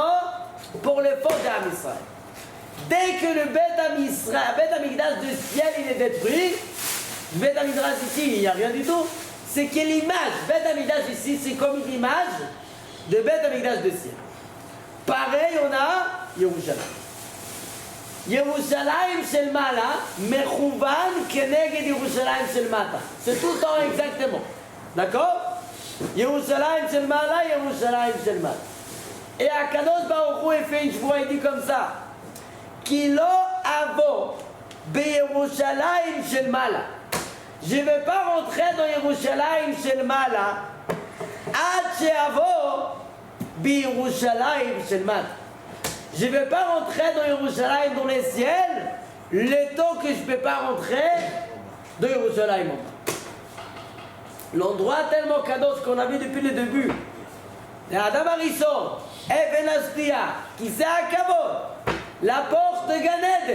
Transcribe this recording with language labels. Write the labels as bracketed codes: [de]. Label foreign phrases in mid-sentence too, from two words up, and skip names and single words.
[fr] Pour le faute d'Am Israël. Dès que le Bet Hamikdash du ciel il est détruit, le Bet Hamikdash ici il n'y a rien du tout. C'est que l'image, Bet Hamikdash ici c'est comme une image de Bet Hamikdash du ciel. Pareil on a Yerushalayim. [he] ירושלים של מעלה מכוונת כנגד ירושלים של מטה. [fr] C'est tout le temps exactement. D'accord? [he] ירושלים של מעלה ירושלים של מטה. [fr] Et Akadosh Baruch Hu fait une voix, il dit comme ça. [he] כי לא אבוא בירושלים של מעלה. [fr] Je ne vais pas rentrer dans [he] ירושלים של מעלה. עד שאבוא בירושלים של מטה. [fr] Je ne vais pas rentrer dans Yerushalayim dans les ciels, le temps que je ne peux pas rentrer dans Yerushalayim. L'endroit tellement kadosh qu'on a vu depuis le début. Adam Harrison, Even Astia, qui s'est à Kavod, la porte de Gan Eden.